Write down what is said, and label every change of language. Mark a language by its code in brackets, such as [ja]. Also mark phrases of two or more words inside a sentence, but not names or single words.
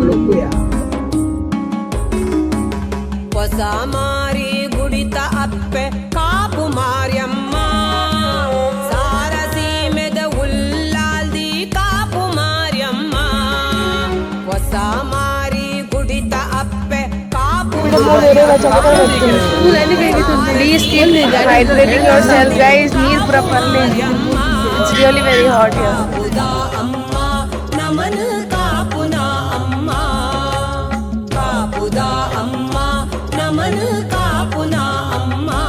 [tcy] ಹೊಸ ಮಾರಿ ಗುಡಿತ ಅಪ್ಪೆ ಕಾಪು ಮಾರಿಯಮ್ಮ ಸಾರಸೀಮೆದ ಉಲ್ಲಾಲ್ದಿ ಕಾಪು ಮಾರಿಯಮ್ಮ ಹೊಸ ಮಾರಿ ಗುಡಿತ ಅಪ್ಪೆ ಕಾಪು [en] Please keep hydrating yourself, guys. ನೀರು properly. It's really very hot here. [tcy] ಅಮ್ಮ ನಮನ ಕಾಪುನ ಅಮ್ಮ ಕಾಪುದ ಅಮ್ಮ ನಮನ ಕಾಪುನ ಅಮ್ಮ